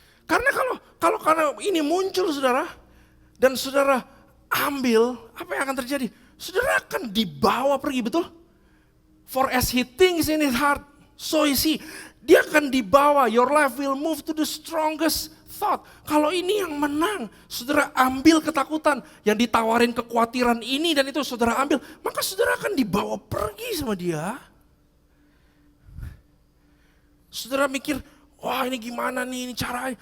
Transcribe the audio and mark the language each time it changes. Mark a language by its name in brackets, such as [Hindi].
[Indonesian] Karena kalau ini muncul saudara, dan saudara ambil, apa yang akan terjadi? Saudara akan dibawa pergi, betul? [English] For as he thinks in his heart, so is he. [Indonesian] Dia akan dibawa, [English] your life will move to the strongest thought. [Indonesian] Kalau ini yang menang, saudara ambil ketakutan, yang ditawarin kekhawatiran ini dan itu saudara ambil, maka saudara akan dibawa pergi sama dia. Saudara mikir, wah ini gimana nih, ini caranya.